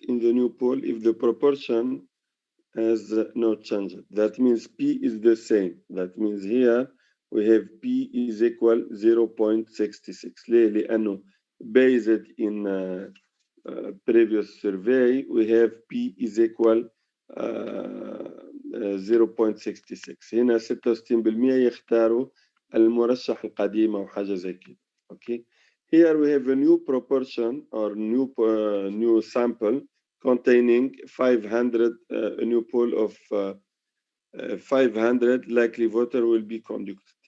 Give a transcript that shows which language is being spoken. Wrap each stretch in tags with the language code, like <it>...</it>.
<en>In the new poll, if the proportion has not changed, that means P is the same. That means here we have P is equal 0.66.</en> <ar>لأنه</ar> <en>based in previous survey, we have P is equal 0.66.</en> <ar>هنا 66% يختاروا المرشح القديم أو حاجة زي كده.</ar> <en>Okay. Here we have a new proportion or new sample containing 500, a new pool of 500 likely voter will be conducted.</en>